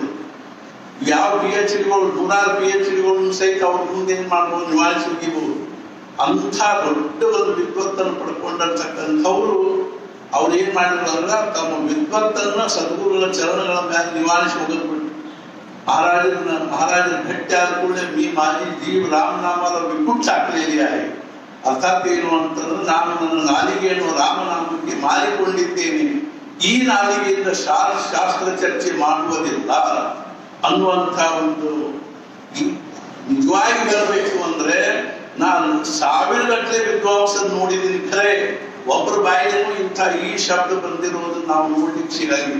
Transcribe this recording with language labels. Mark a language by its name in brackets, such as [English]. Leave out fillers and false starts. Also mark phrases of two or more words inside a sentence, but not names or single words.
[Kannada] ಯಾವ PhDಗಳು 100 PhDಗಳನ್ನು ಸಹಿತ ಅವ್ರ ಮುಂದೆ ಏನ್ ಮಾಡ್ಬೋದು, ನಿವಾಳಿಸಿ ಹೋಗಿಬಹುದು. ಅಂಥ ದೊಡ್ಡ ಒಂದು ವಿದ್ವತ್ತನ್ನು ಪಡ್ಕೊಂಡಿರ್ತಕ್ಕಂಥವ್ರು ಅವ್ರು ಏನ್ ಮಾಡಿದ್ರು ಅಂದ್ರೆ ತಮ್ಮ ವಿದ್ವತ್ತನ್ನ ಸದ್ಗುರುಗಳ ಚರಣಗಳ ಮೇಲೆ ನಿವಾಳಿಸಿ ಹೋಗೋದು ಬಿಟ್ಟು ಮಹಾರಾಜರ ಭೇಟಿ ಆದ ಕೂಡಲೇ [Marathi] मी माझी जीव रामनामाला विकून टाकलेली आहे. [Kannada] ಅರ್ಥಾತ್ ಏನು ಅಂತಂದ್ರೆ ನಾನು ನನ್ನ ನಾಲಿಗೆಯನ್ನು ರಾಮನಾಮಕ್ಕೆ ಮಾರಿಕೊಂಡಿದ್ದೇನೆ, ಈ ನಾಲಿಗೆಯಿಂದ ಶಾಸ್ತ್ರ ಚರ್ಚೆ ಮಾಡುವುದಿಲ್ಲ ಅನ್ನುವಂಥ ಒಂದು. ನಿಜವಾಗಿ ಹೇಳಬೇಕು ಅಂದ್ರೆ ನಾನು 1000 ಗಟ್ಟಲೆ ವಿದ್ವಾಂಸ ನೋಡಿದ್ದೀನಿ, ಖರೆ ಒಬ್ಬರ ಬಾಯಿಗೂ ಇಂಥ ಈ ಶಬ್ದ ಬಂದಿರೋದನ್ನ ನಾವು ನೋಡ್ಲಿಕ್ಕೆ ಸಿಗಂಗಿಲ್ಲ.